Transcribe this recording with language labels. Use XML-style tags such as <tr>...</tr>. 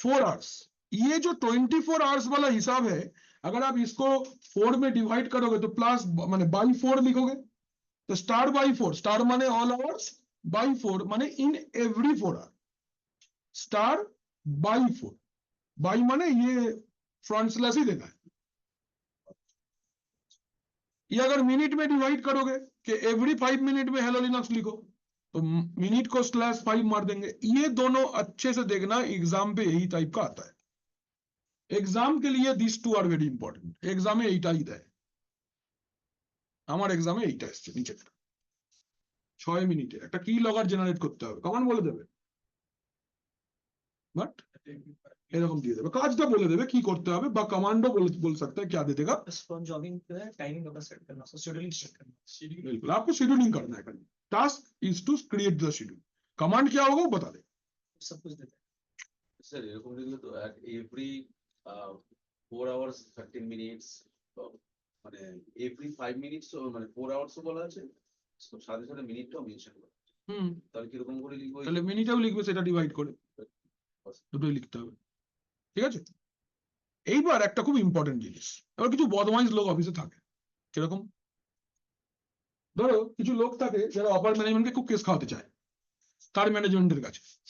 <hi>4 hours, ये जो 24 hours वाला हिसाब है, अगर आप इसको 4 में डिवाइड करोगे तो प्लस माने बाई 4 लिखोगे, तो स्टार बाई 4, स्टार माने ऑल आवर्स, बाई 4 माने in every 4 our, star by 4, by माने ये फ्रंट स्लैश ही देना है। ये अगर मिनट में डिवाइड करोगे कि एवरी 5 मिनट में हेलो लिनक्स लिखो, तो मिनट को /5 मार देंगे। ये दोनों अच्छे से देखना, एग्जाम पे यही टाइप का आता है।</hi> <bn>এক্সাম</bn> <hi>के लिए this to are very important</hi> <bn>এক্সামে এইটাই দেয় আমার এক্সামে এইটা এসেছে নিচেটা 6 মিনিটে একটা কি লগআর জেনারেট করতে হবে কমান বলে দেবে বাট এরকম দিয়ে দেবে কাজটা বলে দেবে কি করতে হবে বা কমান্ডও বল</bn> <hi>सकता है क्या दे देगा स्पॉन जॉगिंग पे टाइमिंग अपना सेट करना शेड्यूलिंग सेट करना बिल्कुल आपको शेड्यूलिंग करना है खाली task is to create the schedule command क्या होगा वो बता दे सब कुछ देता है</hi> <bn>স্যার এরকম দেখলে তো এভরি 4 আওয়ার্স 13 মিনিটস মানে এভরি 5 মিনিটস মানে 4 আওয়ার্সও বলা আছে সাথে সাথে মিনিটটাও মেনশন করা তাহলে কিরকম করে লিখবো তাহলে মিনিটেও লিখবে সেটা ডিভাইড করে দুটোই লিখতে হবে ঠিক আছে এইবার একটা খুব ইম্পর্টেন্ট জিনিস এবার কিছু বদমাইশ লোক অফিসে থাকে কিরকম ধরো কিছু লোক থাকে যারা অপার ম্যানেজমেন্টকে খুব কেস খাওয়াতে চায় তার मैनेजमेंटेर কাছে</bn>